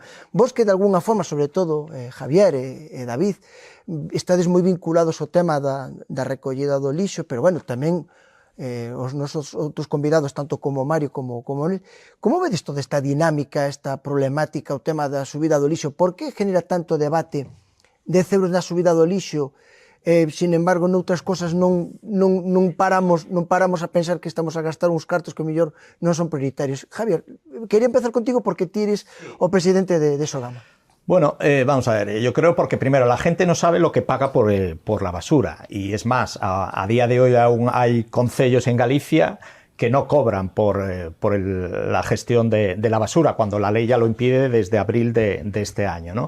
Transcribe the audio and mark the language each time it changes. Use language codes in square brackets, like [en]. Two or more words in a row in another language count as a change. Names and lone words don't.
[gl] Vos que, de alguna forma, sobre todo, Javier e David, estades moi vinculados ao tema da recollida do lixo, pero, bueno, tamén os nosos outros convidados, tanto como Mario como Nel, como vedes toda esta dinámica, esta problemática, o tema da subida do lixo? Por que genera tanto debate 10 euros na subida do lixo? [es] Sin embargo, [gl] noutras cosas non paramos a pensar que estamos a gastar uns cartos que mellor non son prioritarios. Javier, quería empezar contigo porque ti eres o presidente de Sogama. [es] Bueno, vamos a ver, yo creo porque primero la gente no sabe lo que paga por la basura, y es más, a día de hoy aún hay concellos en Galicia que no cobran por la gestión de la basura, cuando la ley ya lo impide desde abril de este año, ¿no?